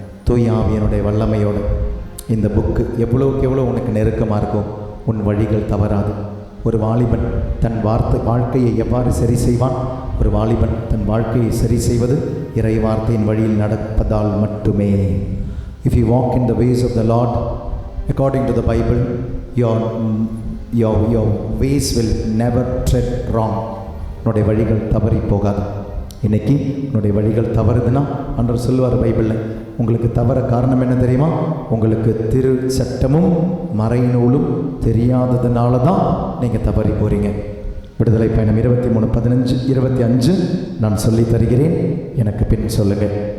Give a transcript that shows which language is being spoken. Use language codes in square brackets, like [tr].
[ta] தூய் ஆவியனுடைய வல்லமையோடு இந்த புக்கு எவ்வளோக்கு எவ்வளோ உனக்கு நெருக்கமாக இருக்கும், உன் வழிகள் தவறாது. ஒரு வாலிபன் தன் வாழ்க்கையை எவ்வாறு சரி செய்வான்? ஒரு வாலிபன் தன் வாழ்க்கையை சரி செய்வது இறை வார்த்தையின் வழியில் நடப்பதால் மட்டுமே. [en] If you walk in the ways of the Lord according to the Bible, your ways will never tread wrong. [ta] உன்னுடைய வழிகள் தவறி போகாது. இன்னைக்கு உன்னுடைய வழிகள் தவறுதுன்னா ஆண்டவர் சொல்லுவார் பைபிளில், உங்களுக்கு தவற காரணம் என்ன தெரியுமா? உங்களுக்கு திரு சட்டமும் மறைநூலும் தெரியாததுனால தான் நீங்கள் தவறி போகிறீங்க. விடுதலை பயணம் 23:15-25 நான் சொல்லி தருகிறேன், எனக்கு பின் சொல்லுங்கள்.